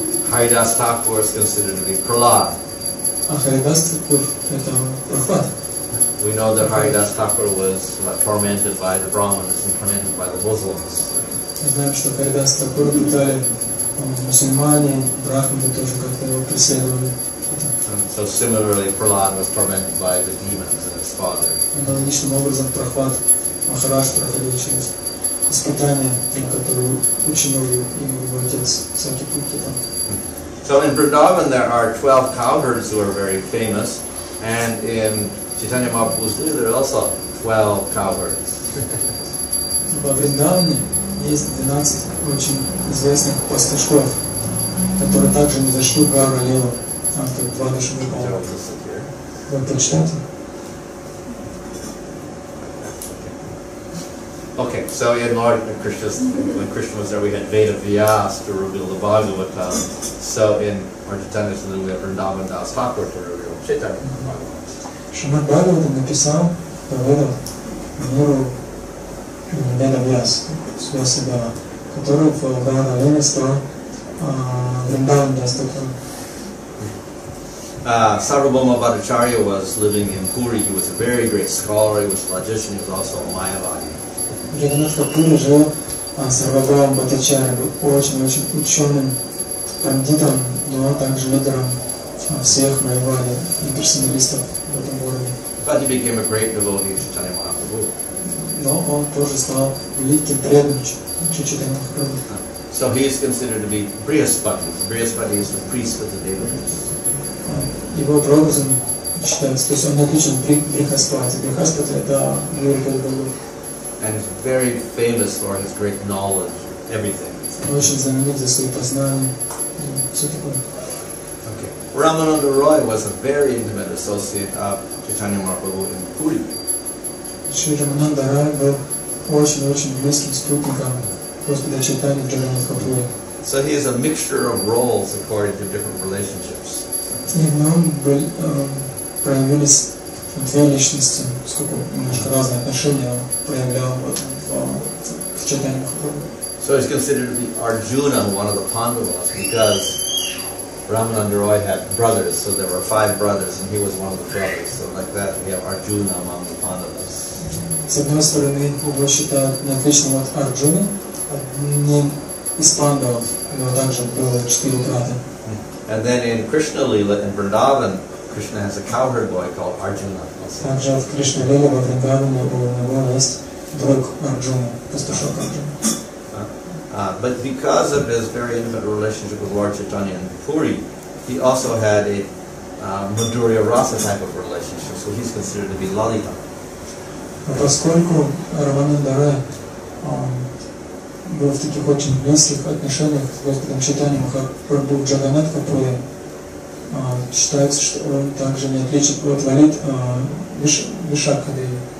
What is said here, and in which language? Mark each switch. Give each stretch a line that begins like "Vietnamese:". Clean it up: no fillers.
English: Haridas Thakur is considered to be Prahlad.
Russian: А Харидас Тхакур это Прохлад.
English: We know that Haridas Thakur was tormented by the Brahmanas and tormented by the Muslims.
Russian: Мы знаем, что Харидас Тхакур пытали мусульмане, брахманы тоже как-то его преследовали.
English: So similarly, Prahlad was tormented by the demons and his father.
Russian: Аналогичным образом Прохлад Махарадж проходил через испытания, которые учинил его отец, всякие пути там.
English: So in Vrindavan there are 12 cowherds who are very famous, and in Chaitanya Mahaprabhu's Lila there are also 12 cowherds.
Russian: Во Вриндаване есть 12 очень известных пастушков, которые также не зашли в Гаура Лилу. Там как два душевыполнения. Вы прочитайте?
English: Okay, so in Lord Krishna's, when Krishna was there, we had Veda Vyas to reveal the Bhagavatam. So in Lord Chaitanya's Lila, we have Vrindavan Das Thakur to reveal Chaitanya Bhagavatam.
Russian: Шримад Бхагаватам написал, поведал миру Веда Vyas, Свясадава, который в Гаура Лиле стал Вриндаван Das Thakur.
English: Sarvabhauma Bhattacharya was living in Puri. He was a very great scholar. He was a logician. He was also a Mayavadi.
Russian: Джаганнат в Пури жил Сарвабхаума Бхаттачарья, был очень-очень ученым пандитом, но также лидером всех Майявади и персоналистов в этом городе.
English: But he became a great devotee of Chaitanya Mahaprabhu.
Russian: Но он тоже стал великим преданным Chaitanya Mahaprabhu.
English: So he is considered to be Brihaspati. Brihaspati is the priest of the devotees.
Russian: Его прообразом считается, то есть он не отличен Брихаспати. Брихаспати это Гуру Богу.
English: And he's very famous for his great knowledge, everything.
Russian: Очень знаменит за свои познания, все такое.
English: Okay. Ramananda Roy was a very intimate associate of Chaitanya Mahaprabhu in Puri.
Russian: Шри Рамананда Рай был очень-очень близким спутником Господа Чайтаньи в Джаганнатхапуре.
English: So he is a mixture of roles according to different relationships.
Russian: И в нем проявились две личности, сколько немножко разные отношения он проявлял в Чайтаньи Махапрабху.
English: So he's considered to be Arjuna, one of the Pandavas, because Ramananda Roy had brothers, so there were 5 brothers, and he was one of the brothers. So like that, we have Arjuna among the Pandavas.
Russian: С одной стороны, его считают не отличным от Арджуны, одним из пандавов, у него также было 4 брата.
English: And then in Krishna Lila in Vrindavan, Krishna has a cowherd boy called Arjuna.
Russian: Также в Кришна Лиле во Вриндаване у него есть друг Арджуна, пастушок Арджуна.
English: But because of his very intimate relationship with Lord Chaitanya in Puri, he also had a Madhurya Rasa type of relationship, so he's considered to be Lalita.
Russian: Поскольку Рамананда Рай был в таких очень близких отношениях с Господом Чайтаньей Махапрабху в Джаганнатхапуре, считается, что он также не отличен от Лалит Вишакхадеви.